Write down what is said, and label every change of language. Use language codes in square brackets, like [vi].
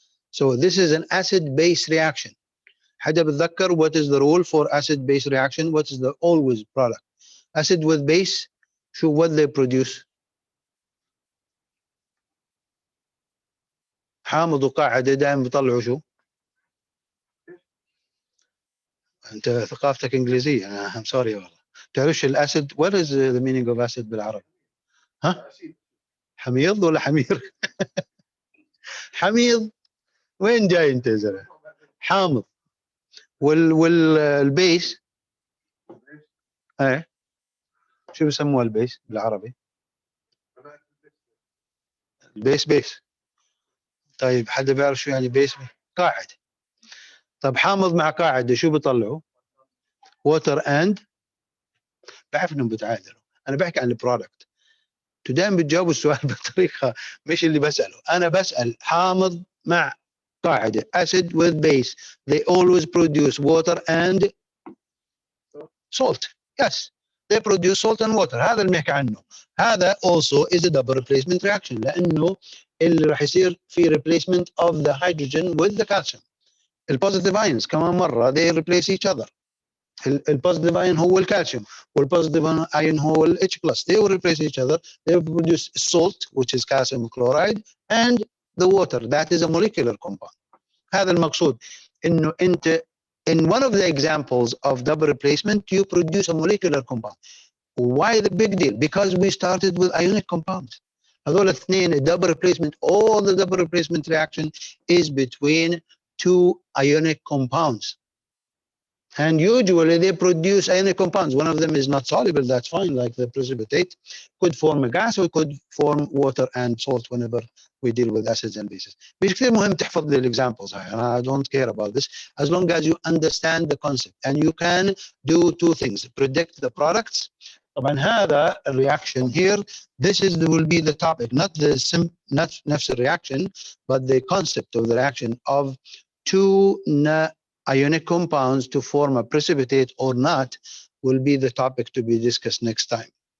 [en] So this is an acid-base reaction. [ar] حدا بتذكر [en] what is the rule for acid-base reaction? What is the always product? Acid with base, [ar] شو [en] what they produce? [ar] حامض وقاعدة دائما بيطلعوا شو؟ أنت ثقافتك إنجليزية. [en] I'm sorry [ar] والله. تعرفش الأسيد؟ [en] What is the meaning of acid [ar] بالعربي؟ ها؟ حميض ولا حمير؟ حميض. وين جاي أنت يا زلمة؟ حامض. والبيس ايه شو بسموها البيس بالعربي؟ البيس بيس. طيب حدا بيعرف شو يعني بيس؟ قاعدة. طب حامض مع قاعدة شو بيطلعوا؟ [en] Water and. [ar] بعرف انهم بتعادلوا، انا بحكي عن البرودكت. دائما بتجاوبوا السؤال بطريقة مش اللي بسأله، انا بسأل حامض مع قاعدة [en] acid with base they always produce water and salt. Yes, they produce salt and water. [ar] هذا اللي بنحكي عنه. [en] هذا also is a double replacement reaction [ar] لأنه اللي راح يصير في [en] replacement of the hydrogen with the calcium. البوزيتيف ions [ar] كمان مرة [en] they replace each other. [ar] البوزيتيف ion هو الكالسيوم والبوزيتيف ion هو ال H+. [en] They will replace each other. They will produce salt which is calcium chloride and the water that is a molecular compound. [ar] هذا المقصود إنه أنت [en] in one of the examples of double replacement, you produce a molecular compound. Why the big deal? Because we started with ionic compounds. [ar] هذول الاثنين [en] double replacement, all the double replacement reaction is between two ionic compounds. And usually they produce ionic compounds. One of them is not soluble, that's fine, like the precipitate. Could form a gas or could form water and salt whenever we deal with acids and bases. [ar] مش كثير مهم تحفظ لي examples هاي. [en] I don't care about this as long as you understand the concept and you can do two things. Predict the products. طبعا هذا reaction here, this is will be the topic, not [ar] نفس [en] reaction, but the concept of the reaction of two ionic compounds to form a precipitate or not will be the topic to be discussed next time.